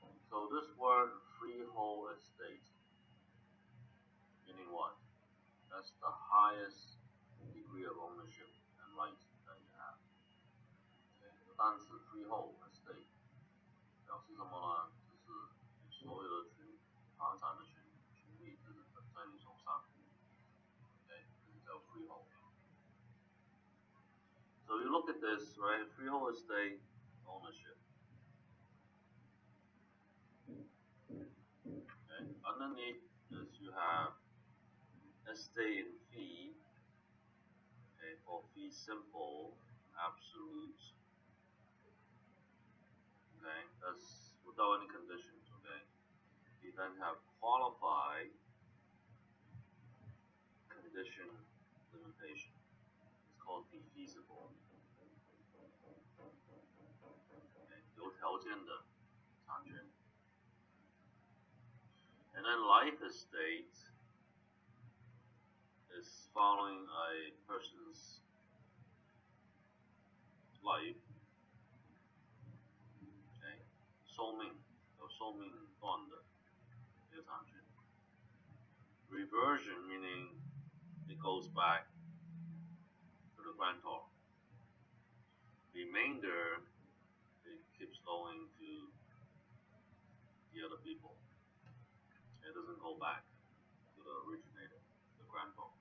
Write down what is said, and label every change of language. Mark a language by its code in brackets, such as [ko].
[en] So this word freehold estate, meaning what? That's the highest degree of ownership and rights that you have. [zh] 单词 freehold estate 表示什么呢？就是所有的房产的权利在你手上。这叫 freehold. [en] So you look at this, right? Freehold estate ownership. Okay. Underneath this, you have estate in fee. Okay, for fee simple, absolute. Okay, that's without any conditions. Okay. You then have qualified condition limitation. It's called defeasible. [zh] Okay, 有条件的产权。 [en] And then life estate is following a person's life. [zh] Okay, 寿命，有寿命段的一个产权。 [en] Reversion meaning it goes back to the grantor. Remainder, it keeps going to the other people. It doesn't go back to the originator, the grantor.